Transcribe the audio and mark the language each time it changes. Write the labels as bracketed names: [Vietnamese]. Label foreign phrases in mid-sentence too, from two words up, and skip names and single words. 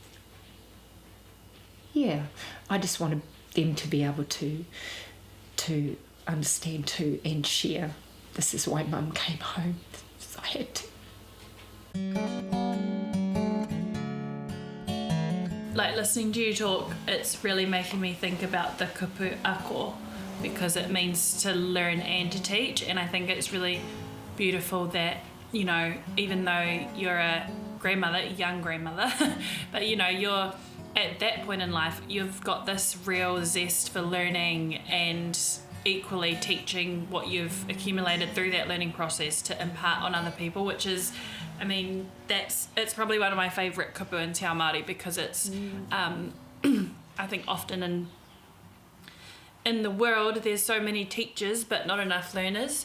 [English] Yeah, I just wanted them to be able to understand too and share. This is why Mum came home. So I had to. like listening to you talk, it's really making me think about the [Māori] kupu ako, [English] because it means to learn and to teach. And I think it's really beautiful that, you know, even though you're a grandmother, young grandmother, but you know, you're at that point in life, you've got this real zest for learning and equally teaching what you've accumulated through that learning process to impart on other people, which is, I mean, it's probably one of my favourite kupu in [Māori] Te Ao Māori, [English] because it's I think often in the world there's so many teachers but not enough learners.